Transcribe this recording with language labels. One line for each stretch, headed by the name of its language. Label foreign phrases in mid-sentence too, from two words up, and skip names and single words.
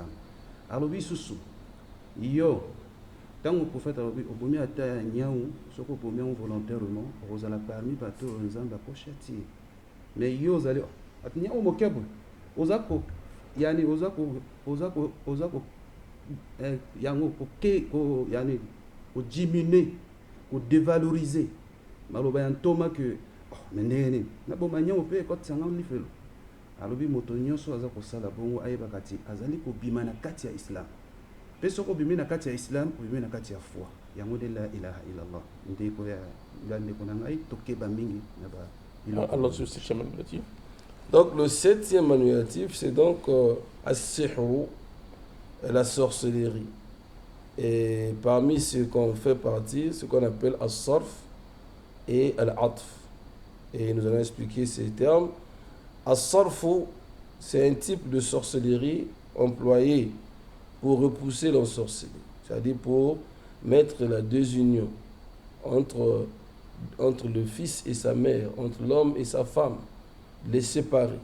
Lingala: Alobi susu yo ntango prophète alobi obomi ata ya nyau soko obomi yango volontairement okozala parmi bato oyo nzambe akochatie, mais yo ozali ati nyau mokebu ozako yani ozako yango yani
French: diminuer dévaloriser
Lingala: maloba ya ntoma que mais ndenge naboma nyau mpe ekotisa ngao lifelo. Alobi moto nyonso aza kosala bongo ayebaka ti azali kobima na kati ya islam, mpe soko obimi na kati ya islam obimi na kati ya foi yango nde
Arabic: لا إله إلا الله
Lingala: ndeko ya bandeko na ngai tokeba mingi na ba
French: Alors, ce septième annulatif. Donc le septième annulatif, c'est donc as-sihru, la sorcellerie. Et parmi ce qu'on fait partie, ce qu'on appelle as-sarf et al-atf. Et nous allons expliquer ces termes. As-sarfu, c'est un type de sorcellerie employé pour repousser l'ensorcelé, c'est-à-dire pour mettre la désunion entre le fils et sa mère, entre l'homme et sa femme, les séparer.